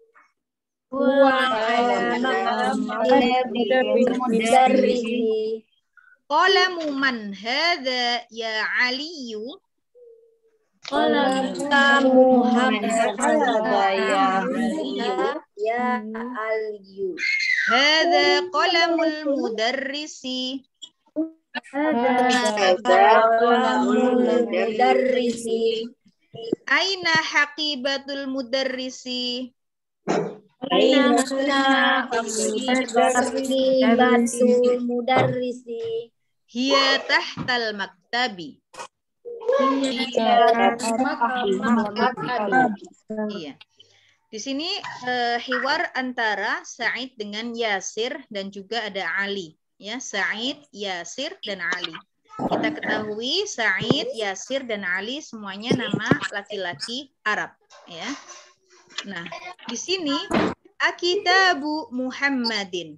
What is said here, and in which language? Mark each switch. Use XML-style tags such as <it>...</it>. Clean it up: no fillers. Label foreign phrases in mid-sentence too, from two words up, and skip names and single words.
<ar>قلم من هذا يا علي. قلم يا علي. هذا قلم المدرس. أين حقيبة المدرس. هي تحت المكتب.</ar> <id>Iya. Di sini hiwar antara Sa'id dengan Yasir dan juga ada Ali. Ya, Sa'id, Yasir, dan Ali. Kita ketahui Sa'id, Yasir, dan Ali semuanya nama laki-laki Arab. Ya. Nah, di sini</id> <ar>أكتاب محمد.</ar>